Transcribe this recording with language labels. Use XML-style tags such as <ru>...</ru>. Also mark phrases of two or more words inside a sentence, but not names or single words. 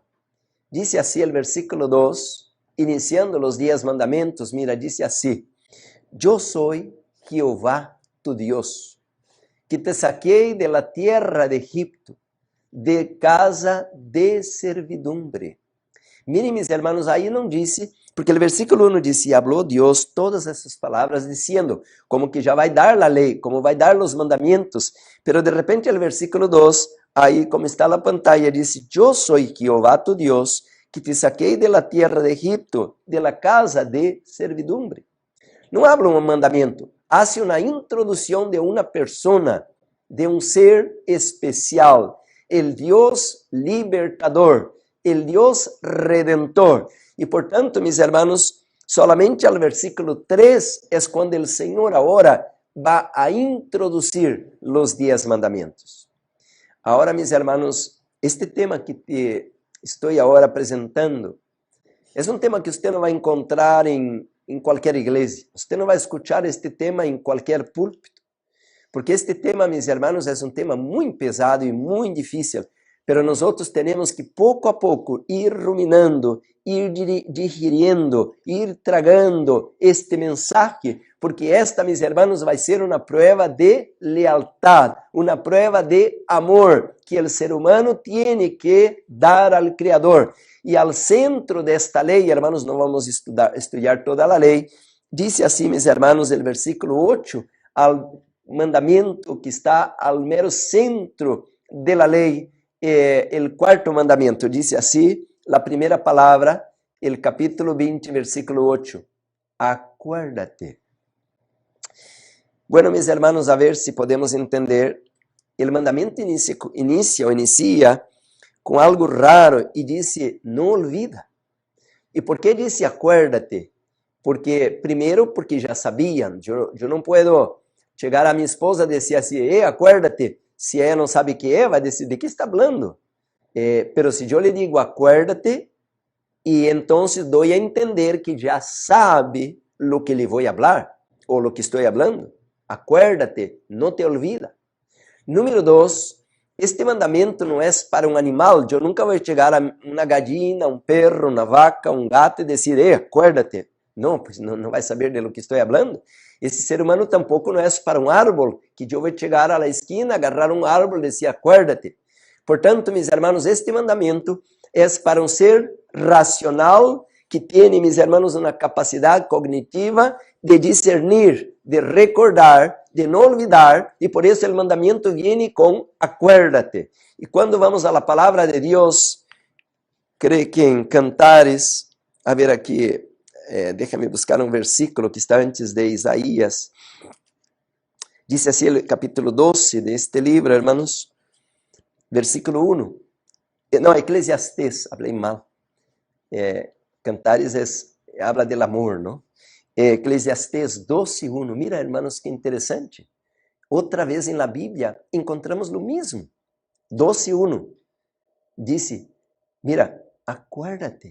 <es>Dice así el versículo 2, iniciando los 10 mandamientos, mira, dice así: yo soy Jehová tu Dios, que te saquei de la tierra de Egipto, de casa de servidumbre. Miren, mis hermanos, ahí</es> <pt>não disse, porque o versículo 1</pt> <es>dice, habló Dios</es> <pt>todas essas palavras</pt> <es>diciendo,</es> <pt>como que já vai dar a lei, como vai dar os mandamentos,</pt> <es>pero de repente</es> <pt>o versículo 2, aí como está na pantalla,</pt> <es>dice, yo soy Jehová tu Dios, que te saquei de la tierra de Egipto, de la casa de servidumbre. Não habla</es> <pt>um mandamento,</pt> <es>hace una introducción de una persona, de un ser especial, el Dios libertador, el Dios redentor. Y por tanto, mis hermanos, solamente al versículo 3 es cuando el Señor ahora va a introducir los 10 mandamientos. Ahora, mis hermanos, este tema que te estoy ahora presentando es un tema que usted no va a encontrar en</es> <pt>qualquer igreja. Você não vai</pt> <es>escuchar este tema</es> <pt>em qualquer púlpito, porque este tema, meus irmãos, é um tema muito pesado e muito difícil, pero nós temos que pouco a pouco ir ruminando, ir digerindo,</pt> <es>ir tragando este mensaje, porque esta,</es> <pt>meus irmãos, vai ser uma prova de lealtad, uma prova de amor que o ser humano tem que dar ao Criador. E ao centro desta lei, hermanos, não vamos estudar toda a lei, diz assim, meus hermanos, o versículo 8, ao mandamento que está ao mero centro da lei, o quarto mandamento, diz assim, a primeira palavra, o capítulo 20, versículo 8, acuérdate. Bueno, meus hermanos, a ver se podemos entender, o mandamento inicia com algo raro e disse, não olvida. E por que disse acuérdate? Porque, primeiro, porque já sabiam. Eu não posso chegar a minha esposa e dizer assim, acuérdate. Se ela não sabe o que é, vai dizer, de que está falando? Pero se eu lhe digo acuérdate, e então dou a entender que já sabe o que lhe vou falar, ou o que estou falando. Acuérdate, não te olvida. Número 2, este mandamento não é para um animal. Eu nunca vou chegar a uma gallina, um perro, uma vaca, um gato e dizer, acuérdate. Não, pues não vai saber</pt> <es>de lo que</es> <pt>estou falando. Esse ser humano tampouco não é para um árbol, que eu vou chegar à esquina, agarrar um árbol e dizer, acuérdate. Portanto,</pt> <es>mis hermanos,</es> <pt>este mandamento é para um ser racional, que tem,</pt> <es>mis hermanos,</es> <pt>uma capacidade cognitiva de discernir, de recordar, de não olvidar, e por isso o mandamento vem com acuérdate. E quando vamos à palavra de Deus, creio que em Cantares, a ver aqui, déjame buscar um versículo que está antes de Isaías, diz assim o capítulo 12 deste livro, hermanos, versículo 1, não, Eclesiastés, falei mal, Cantares</pt> <es>habla del amor, ¿no? Eclesiastés 12:1. Mira, hermanos, que interessante.</es> <pt>Outra vez em la Bíblia encontramos o mesmo. 12:1. Disse,</pt> <es>mira, acuérdate.</es>